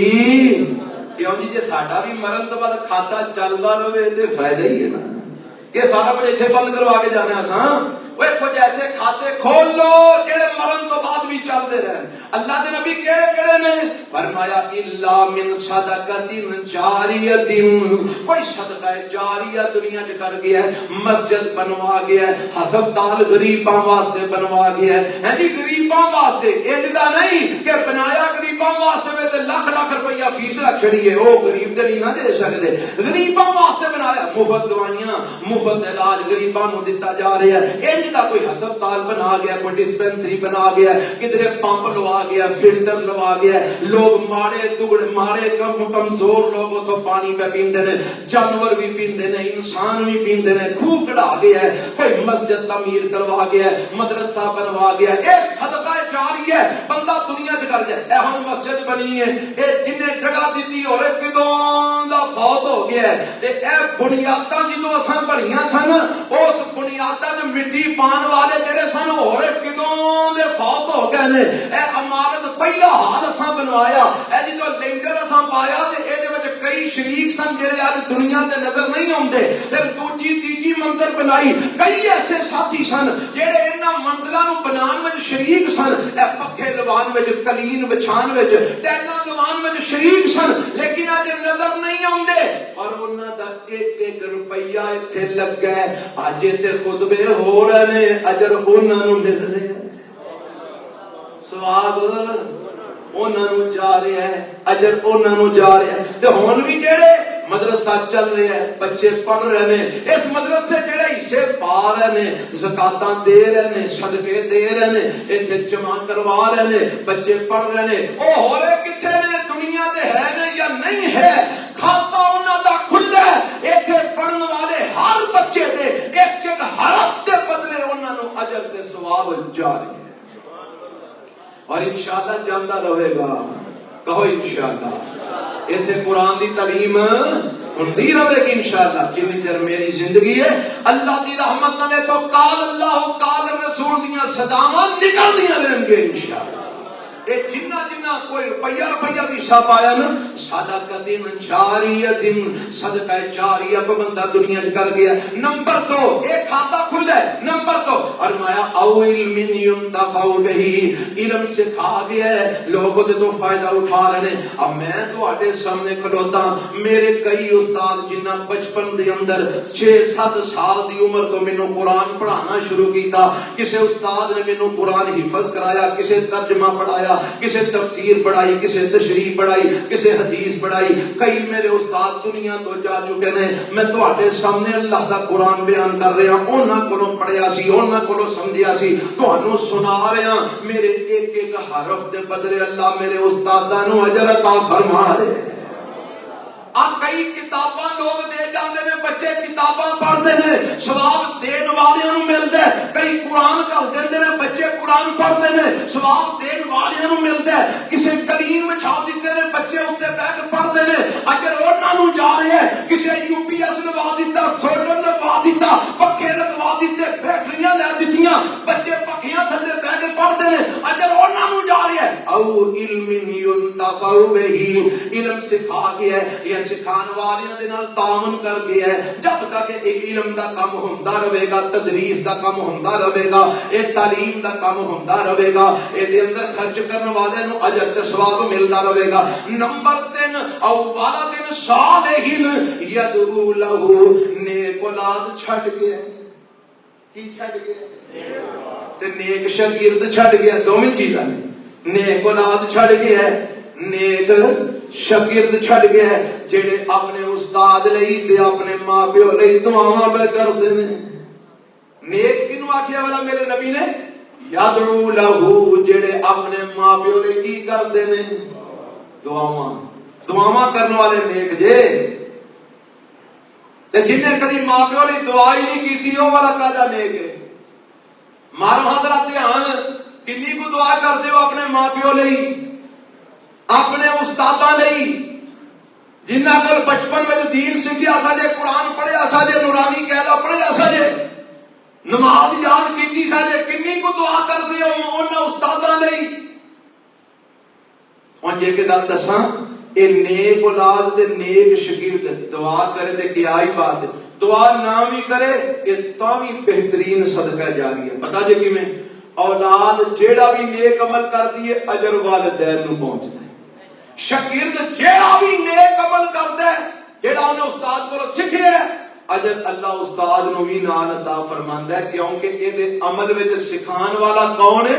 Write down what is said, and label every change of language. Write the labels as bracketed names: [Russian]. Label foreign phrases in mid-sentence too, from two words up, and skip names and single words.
[Punjabi] کیوں جی ساڈا بھی مرن تو بعد کھاتا چلدا رہے تے فائدہ ہی ہے نا، کہ سارا کچھ ایتھے بند کروا کے جانے اساں۔ وہ کچھ ایسے کھاتے کھول لو جڑے مرن تو بعد بھی چلتے رہن۔ اللہ دے نبی کیڑے کیڑے نے؟ فرمایا [Arabic] الا من صدقۃ جاریۃ، [Punjabi] کوئی صدقہ جاریہ دنیا وچ کر گیا ہے، مسجد بنوا گیا ہے، ہسپتال غریباں واسطے بنوا گیا ہے، ہاں جی غریباں واسطے، اجدا نہیں کہ بنایا غریباں واسطے میں تے لاکھ لاکھ روپیہ فیس رکھ چھڑی ہے، او غریب تے نہیں نہ دے سکدے، غریباں واسطے بنایا، مفت دوائیاں مفت علاج غریباں نوں دتا جا رہا ہے۔ دا کوئی ہسپتال بنا گیا، کوئی ڈسپینسری بنا گیا، کدھر پمپ لوا گیا، فلٹر لوا گیا، لوگ ماڑے ٹکڑے ماڑے کمزور لوگ اتوں پانی پہ پیندے نے، جانور بھی پیندے نے، انسان بھی پیندے نے، خوہ کڑا گیا ہے، کوئی مسجد تعمیر کروا گیا ہے، مدرسہ بنوا گیا ہے، اے صدقہ جاری ہے، بندہ دنیا چ کر جائے۔ اے ہن مسجد بنی ہے، اے جن نے جگہ دیتی اور کدوں دا فوت ہو گیا ہے، تے اے بنیاداں جدوں اساں بھریاں سن، اس بنیاداں وچ مٹی پان والے جڑے سن اور کدوں دے فوت ہو گئے نے۔ اے عمارت پہلا حال اساں بنوایا، اے جدوں لینٹر اساں پایا تے اے دے وچ کئی شریک سن جڑے اج دنیا تے نظر نہیں آوندے، پھر دوجی تیجی منزل بنائی، کئی ایسے ساتھی سن جڑے انہاں منزلاں نوں بنان وچ شریک سن، اے پکھے لوان وچ، قلین بچھان وچ، ٹیلاں لوان وچ شریک سن، لیکن اج نظر نہیں آوندے، اور انہاں دا ایک ایک روپیہ ایتھے لگ گئے، اج تے خطبے ہو رہے نے، اجر انہاں نوں مل رہا ہے، ثواب انہاں نوں جا رہا ہے، اجر انہاں نوں جا رہا ہے۔ تے ہن بھی جڑے مدرسہ چل رہا ہے، بچے پڑھ رہے ہیں، اس مدرسے جڑے حصے پا رہے ہیں، زکاتاں دے رہے ہیں، صدقے دے رہے ہیں، ایتھے جمع کروا رہے ہیں، بچے پڑھ رہے ہیں، او ہو رہے کتنے نے دنیا دے ہے نے یا نہیں ہے، کھاتا انہاں دا کھلا ہے، ایتھے پڑھن والے ہر بچے دے ایک ایک حرف دے بدلے انہاں نو اجر تے ثواب جاری ہے، اور انشاءاللہ جاندا رہے گا، کہو انشاءاللہ۔ ایتھے قرآن دی تعلیم ہوندی رہے گی انشاءاللہ جنی دیر میری زندگی ہے، اللہ دی رحمت نالے تو [Arabic] قال اللہ قال رسول [Punjabi] دیاں صداواں نکل دیاں رہن گے انشاءاللہ۔ اے جنہ جنہ کوئی روپیہ بھی حساب آیا نا، [Arabic] صدقۃ جاریۃ، [Punjabi] صدقہ جاریہ کو بندہ دنیا میں کر گیا، نمبر 2 ایک کھاتا کھلا ہے، نمبر 2 فرمایا [Arabic] او علم ينتفع به، [Punjabi] علم سکھا گیا ہے، لوگوں تے تو فائدہ اٹھا رہے ہیں۔ اب میں تواڈے سامنے کھلوتا، میرے کئی استاد جنہ بچپن دے اندر 6-7 سال دی عمر تو مینوں قرآن پڑھانا شروع کیتا، کسے استاد نے مینوں قرآن حفظ کرایا، کسے ترجمہ پڑھایا، کسے تفسیر پڑھائی، کسے تشریح پڑھائی، کسے حدیث پڑھائی، کئی میرے استاد دنیا تو جا چکے نے، میں تواڈے سامنے اللہ دا قرآن بیان کر رہا ہوں، انہاں کولوں پڑھیا سی، انہاں کولوں سمجھیا سی، تانوں سنا رہا ہوں، میرے ایک ایک حرف دے بدلے اللہ میرے استاداں نو اجر عطا فرما رہے ہیں۔ کئی کتاباں لوگ دے جاندے نے، بچے کتاباں پڑھتے ہیں، ثواب دین والے نو ملدا ہے، کئی قرآن کر دیندے نے، بچے قرآن پڑھتے ہیں، ثواب دین والے نو ملدا ہے، کسے قلین بچھا دیتے نے، بچے اوتے بیٹھ کے پڑھتے ہیں، اگر انہاں نو جا رہے ہیں، کسے یو پی ایس لگوا دیتا، سولر لگوا دیتا، پکھے لگوا دیتے، بیٹریاں لے دتیاں، بچے پکھیاں تھلے بیٹھ کے پڑھتے ہیں، اگر انہاں نو جا رہے ہیں [Arabic] او علم ينتفع به، [Punjabi] علم سکھا گیا ہے، یہ سکھان والیاں دے نال تعاون کر گیا ہے، جب تک ایک علم دا کام ہوندا رہے گا، تدریس دا کام ہوندا رہے گا، اے تعلیم دا کام ہوندا رہے گا، اے دے اندر خرچ کرن والے نو اجر تے ثواب ملدا رہے گا۔ نمبر 3 [Arabic] او والد صالح یدعو لہ، [Punjabi] نیک اولاد چھڈ گیا، کی چھڈ گیا تے نیک شاگرد چھڈ گیا، دوویں چیزاں نے، نیک اولاد چھڈ گیا، نیک شاگرد چھڈ گیا، جڑے اپنے استاد لئی تے اپنے ماں پیو لئی دعاواں پہ کردے نے۔ نیک کینو آکھیا والا میرے نبی نے؟ [Arabic] یدعو لہ، [Punjabi] جڑے اپنے ماں پیو لئی کی کردے نے؟ دعاواں کرن والے نیک جے، تے جن نے کدی ماں پیو لئی دعا ہی نہیں کیتی او والا کادا نیک ہے؟ مارو حضرات دھیان، کنی کو دعا کردے ہو اپنے ماں پیو لئی، اپنے استاداں لئی، جنہ کول بچپن میں دین سکھیا سا جے، قرآن پڑھیا سا جے، نورانی قاعدہ پڑھیا سا جے، نماز یاد کیتی سا جے، کنی کو دعا کردے ہو انہاں استاداں لئی؟ ہن جے کہ گل دساں، اے نیک اولاد تے نیک شاگرد دعا کرے تے کیا ہی بات ہے، دعا نہ بھی کرے اے تاں بھی بہترین صدقہ جاری ہے۔ پتہ جے کیویں؟ اولاد جیڑا بھی نیک عمل کردی ہے اجر والدین نو پہنچدا ہے، شاگرد جیڑا بھی نیک عمل کردا ہے، جیڑا انہیں استاد کو سکھیا ہے، اجر اللہ استاد نو بھی نال عطا فرماندا ہے، کیونکہ اے دے عمل وچ سکھان والا کون ہے؟